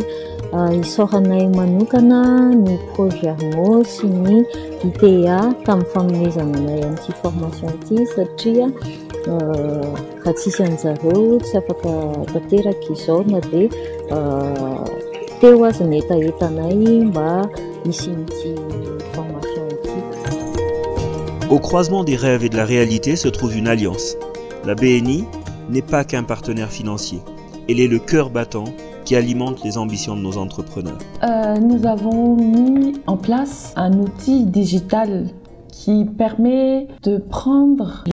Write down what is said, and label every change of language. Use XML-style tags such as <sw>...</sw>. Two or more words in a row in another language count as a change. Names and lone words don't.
<mg>Isaoranay manokana ny projet Armand sy ny ITA tamin'ny fanomezana anay an'ity formation ity satria raha tsisy an'izareo tsy afaka tanteraka izao na dia teo azy ny etaetanay mba hisy n'ity formation ity.</mg> <fr>Au croisement des rêves et de la réalité se trouve une alliance. La BNI n'est pas qu'un partenaire financier, elle est le cœur battant qui alimente les ambitions de nos entrepreneurs. Nous avons mis en place un outil digital qui permet de prendre</fr>